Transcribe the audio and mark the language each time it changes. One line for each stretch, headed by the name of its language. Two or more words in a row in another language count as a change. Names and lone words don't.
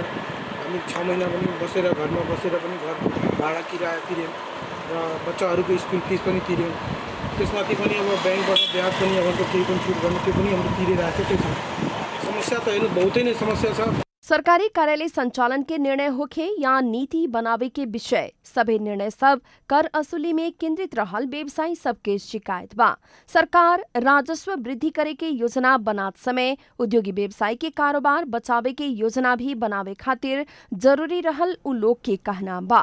Nepali: हामी 6 महिना पनि बसेर घरमा बसेर पनि घर भाडा किराया तिर्यौँ र बच्चाहरूको स्कुल फिस पनि तिर्यौँ। त्यसमाथि पनि अब ब्याङ्कबाट ब्याज पनि अब केही पनि छुट गर्ने त्यो पनि हामीले तिरिरहेको छ। समस्या त हेर्नु बहुतै नै समस्या छ।
Bhojpuri: सरकारी कार्यालय संचालन के निर्णय होखे या नीति बनावे के विषय सभी निर्णय सब कर असुली में केंद्रित रहल व्यवसायी सबके शिकायत बा। सरकार राजस्व वृद्धि करे के योजना बनात समय उद्योगी व्यवसायी के कारोबार बचावे के योजना भी बनावे खातिर जरूरी रहल उ लोग के कहना बा।